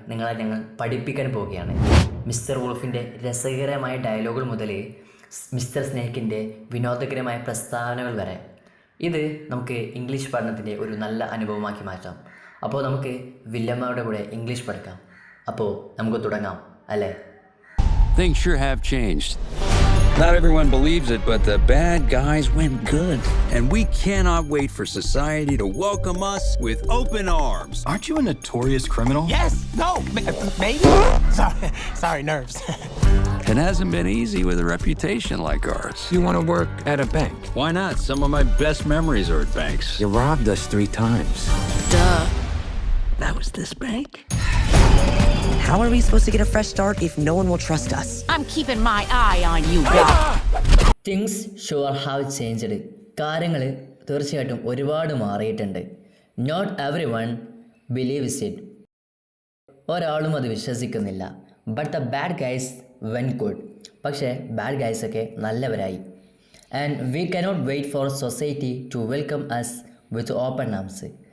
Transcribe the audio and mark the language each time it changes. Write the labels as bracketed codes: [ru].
[ml] ഞങ്ങൾ പഠിപ്പിക്കാൻ പോവുകയാണ്. മിസ്റ്റർ വോൾഫിൻ്റെ രസകരമായ ഡയലോഗുകൾ മുതൽ മിസ്റ്റർ സ്നേക്കിൻ്റെ വിനോദകരമായ പ്രസ്താവനകൾ വരെ ഇത് നമുക്ക് ഇംഗ്ലീഷ് പഠനത്തിൻ്റെ ഒരു നല്ല അനുഭവമാക്കി മാറ്റാം. അപ്പോൾ നമുക്ക് വില്ലന്മാരുടെ കൂടെ ഇംഗ്ലീഷ് പഠിക്കാം. അപ്പോൾ നമുക്ക് തുടങ്ങാം അല്ലേ? [en] Things sure have changed. Not everyone believes it, but the bad guys went good. And we cannot wait for society to welcome us with open arms. Aren't you a notorious criminal? Yes. No. Maybe. Sorry, nerves. It hasn't been easy with a reputation like ours. You want to work at a bank? Why not? Some of my best memories are at banks. You robbed us 3 times. Duh. That was this bank? How are we supposed to get a fresh start if no one will trust us? I'm keeping my eye on you, Doc. Things sure have changed. [ml] കാര്യങ്ങൾ തീർച്ചയായിട്ടും ഒരുപാട് മാറിയിട്ടുണ്ട്. [en] Not everyone believes it. [ml] ഒരാളും അത് വിശ്വസിക്കുന്നില്ല. [en] But the bad guys went good. [ml] പക്ഷേ bad ഗൈസൊക്കെ നല്ലവരായി. [en] And we cannot wait for society to welcome us with open arms.